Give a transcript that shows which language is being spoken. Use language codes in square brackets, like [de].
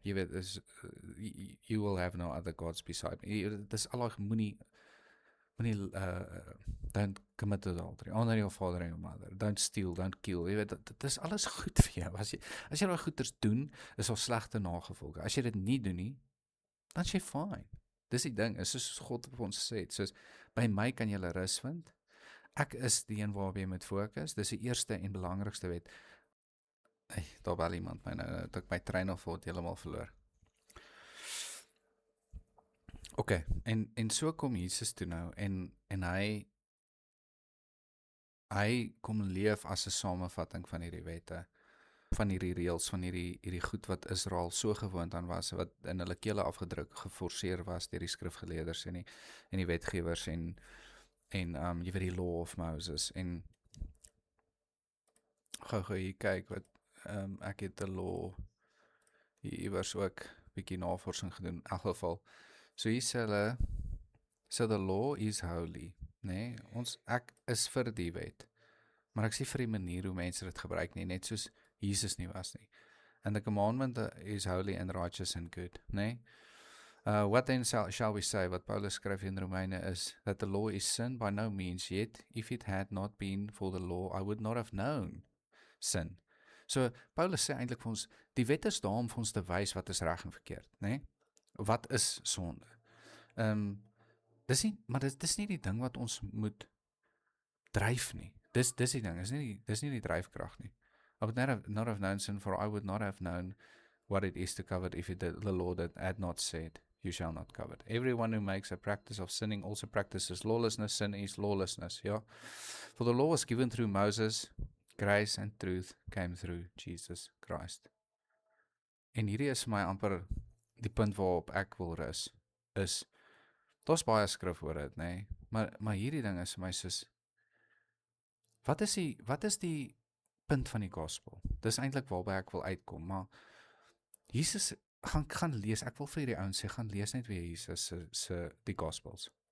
[af] Jy weet, [en] you will have no other gods beside me. [af] Dit is al moenie [en] don't commit adultery, honor your father and your mother, don't steal, don't kill, [af] jy weet, dit is alles goed vir jou. As jy daai goeders doen, is al slegte nagevolge. As jy dit nie doen nie, dan is jy fine. Dis die ding, is soos God vir ons sê, soos, by my kan jy rus vind, ek is die een waarop jy moet fokus, dis die eerste en belangrikste wet. Daar bel iemand my nou, dat ek my trein of wat heeltemal verloor. Okay, en so kom Jesus toe nou, en hy kom leef as 'n samevatting van hierdie wette, van hierdie reëls, van hierdie goed wat Israel so gewoond aan was, wat in hulle kele afgedruk, geforseer was deur die skrifgeleerders en die wetgewers en jy weet, die law of Moses, en gou hier kyk wat, ek het 'n law iewers ook bietjie navorsing gedoen, in elk geval. So hier sê hulle, [en] so the law is holy, [af] nee, ek is vir die wet, maar ek sê vir die manier hoe mense dit gebruik nie, net soos Jesus nie was nie. [en] And the commandment is holy and righteous and good, nee. What then shall we say, [af] wat Paulus skryf in Romeine is, [en] that the law is sin? By no means, yet if it had not been for the law, I would not have known sin. [af] So Paulus sê eintlik vir ons, die wet is daar om vir ons te wys wat is reg en verkeerd, nee. Wat is sonde? Maar dis nie die ding wat ons moet dryf nie. Dis die ding, dis nie die dryfkrag nie. [en] I would not have known sin, for I would not have known what it is to covet if the Lord had not said, you shall not covet. Everyone who makes a practice of sinning also practices lawlessness. Sin is lawlessness. Yeah. For the law was given through Moses, grace and truth came through Jesus Christ. [af] En hierdie is my amper die punt waarop ek wil rus, is, daar's baie skrif oor dit, nee, maar hierdie ding is vir my soos, wat is die punt van die gospel? Dis eintlik waarby ek wil uitkom, maar Jesus, gaan lees, ek wil vir die ouens sê, gaan lees net weer Jesus se die gospels.